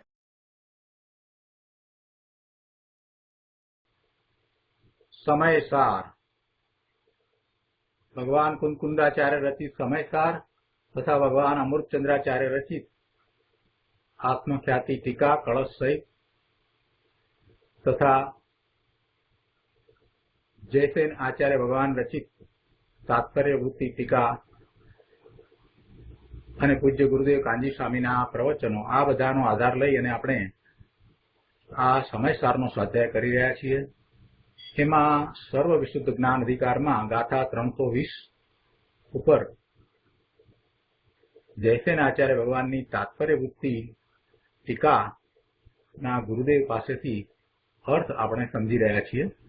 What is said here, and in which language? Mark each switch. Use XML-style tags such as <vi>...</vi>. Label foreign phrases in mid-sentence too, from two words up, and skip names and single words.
<gu>સમયસાર ભગવાન કુંકુંડાચાર્ય રચિત સમયસાર તથા ભગવાન અમૃતચંદ્રાચાર્ય રચિત આત્મખ્યાતિ ટીકા કલશ સહિત તથા જયસેન આચાર્ય ભગવાન રચિત તાત્પર્ય વૃત્તિ ટીકા અને પૂજ્ય ગુરુદેવ કાંજી સ્વામીના પ્રવચનો આ બધાનો આધાર લઈ અને આપણે આ સમયસારનો સ્વાધ્યાય કરી રહ્યા છીએ। એમાં સર્વ વિશુદ્ધ જ્ઞાન અધિકારમાં ગાથા 320 ઉપર જયસેન આચાર્ય ભગવાનની તાત્પર્ય વૃત્તિ ટીકાના ગુરુદેવ પાસેથી अर्थ આપણે સમજી રહ્યા છીએ।</gu>